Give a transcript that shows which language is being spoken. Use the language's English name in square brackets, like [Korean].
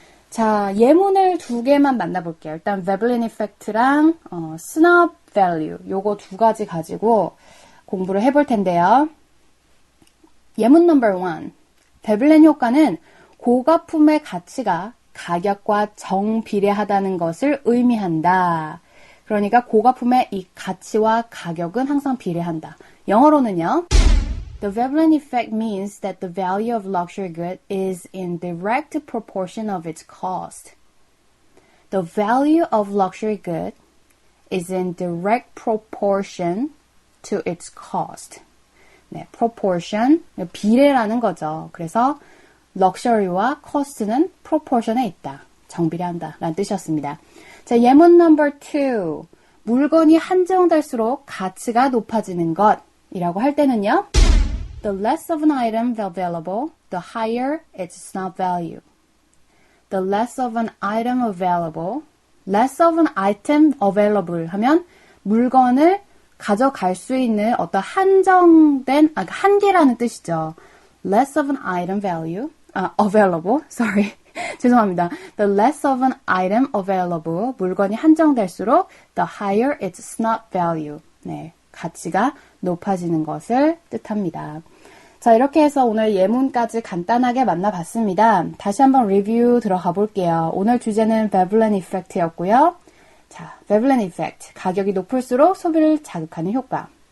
[Korean] 자, 예문을 두 개만 만나볼게요. 일단 Veblen effect랑 snob value 요거 두 가지 가지고 공부를 해볼 텐데요. 예문 넘버 1. 베블렌 효과는 고가품의 가치가 가격과 정비례하다는 것을 의미한다. 그러니까 고가품의 이 가치와 가격은 항상 비례한다. 영어로는요. [English] The Veblen effect means that the value of luxury good is in direct proportion of its cost. The value of luxury good is in direct proportion to its cost. [Korean] 네, proportion, 비례라는 거죠. 그래서 luxury와 cost는 proportion에 있다. 정비례한다. 라는 뜻이었습니다. 자, 예문 넘버 2. 물건이 한정될수록 가치가 높아지는 것이라고 할 때는요. [English] The less of an item available, the higher its snob value. The less of an item available, less of an item available [Korean] 하면 물건을 가져갈 수 있는 어떤 한정된, 한계라는 뜻이죠. [English] Less of an item available, sorry. [Korean] 죄송합니다. [English] The less of an item available, [Korean] 물건이 한정될수록 [English] the higher its snob value. [Korean] 네, 가치가 높아지는 것을 뜻합니다. 자, 이렇게 해서 오늘 예문까지 간단하게 만나봤습니다. 다시 한번 리뷰 들어가 볼게요. 오늘 주제는 Veblen effect였고요. 자, Veblen effect, 가격이 높을수록 소비를 자극하는 효과.